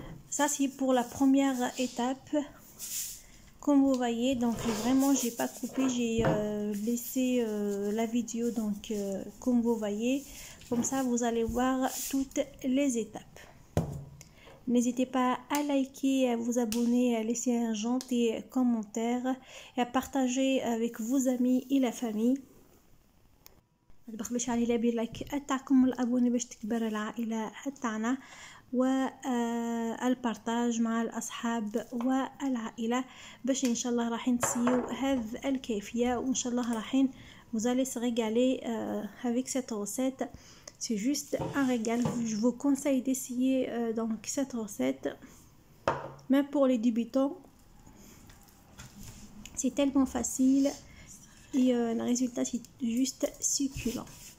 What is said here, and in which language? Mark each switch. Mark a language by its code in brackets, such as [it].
[fr] Ça c'est pour la première étape. Comme vous voyez, donc vraiment j'ai pas coupé, j'ai laissé la vidéo donc comme vous voyez. Comme ça vous allez voir toutes les étapes. N'hésitez pas à liker, à vous abonner, à laisser un gentil commentaire et à partager avec vos amis et la famille. [ar] باش على لايك تاعكم الابوني باش تكبر العائله تاعنا، والبارتاج مع الاصحاب والعائله باش ان شاء الله راح نسيو هذه الكيفيه. وان شاء الله راح [fr] vous allez se régaler avec cette recette. C'est juste un régal. Je vous conseille d'essayer donc cette recette, même pour les débutants. C'est tellement facile et le résultat c'est juste succulent.